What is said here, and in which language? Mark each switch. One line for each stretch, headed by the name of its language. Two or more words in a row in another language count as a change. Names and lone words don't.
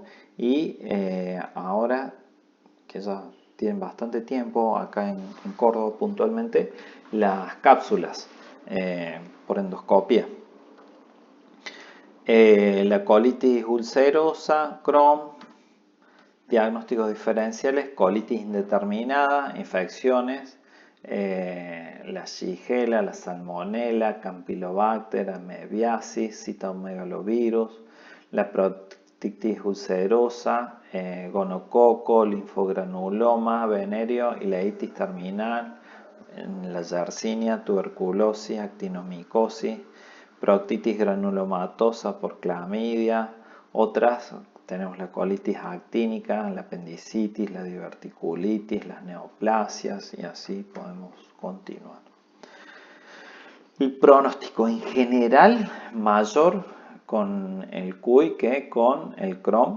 Spanish: Y ahora que ya tienen bastante tiempo acá en Córdoba puntualmente, las cápsulas por endoscopia. La colitis ulcerosa, Crohn, diagnósticos diferenciales, colitis indeterminada, infecciones, la Shigella, la Salmonella, Campylobacter, Amebiasis, citomegalovirus, la proctitis ulcerosa, gonococo, linfogranuloma, venerio y la itis terminal, la Yersinia, tuberculosis, actinomicosis, proctitis granulomatosa por clamidia. Otras tenemos la colitis actínica, la apendicitis, la diverticulitis, las neoplasias, y así podemos continuar. El pronóstico en general mayor con el QI que con el Crohn.